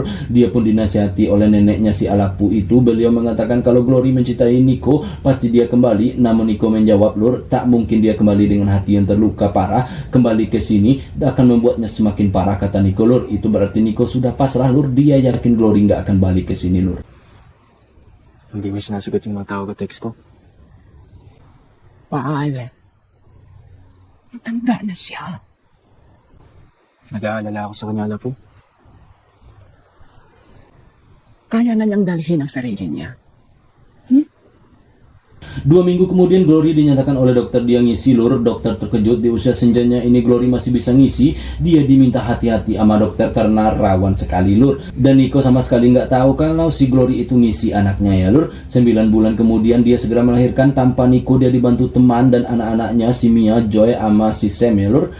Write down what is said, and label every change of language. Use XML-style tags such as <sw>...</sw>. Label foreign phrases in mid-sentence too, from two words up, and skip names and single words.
<id>Dia pun dinasihati oleh neneknya si Alapu itu. Beliau mengatakan kalau Glory mencintai Nico, pasti dia kembali. Namun Nico menjawab lur, tak mungkin dia kembali dengan hati yang terluka parah. Kembali ke sini akan membuatnya semakin parah, kata Nico lur. Itu berarti Nico sudah pasrah lur. Dia yakin Glory nggak akan balik ke sini lur.</id> <tl>Hindi mo sinasagot yung mga tao ko text ko. Paano? Matanda na siya. Nag-aalala ako sa kanya, Lapu. Kaya na niyang dalhin ang sarili niya.</tl> <id>2 minggu kemudian Glory dinyatakan oleh dokter dia ngisi lur. Dokter terkejut, di usia senjanya ini Glory masih bisa ngisi. Dia diminta hati-hati sama dokter karena rawan sekali lur. Dan Nico sama sekali nggak tahu kalau si Glory itu ngisi anaknya ya lur. 9 bulan kemudian dia segera melahirkan tanpa Nico. Dia dibantu teman dan anak-anaknya si Mia, Joy, sama si Sam ya lur.</id>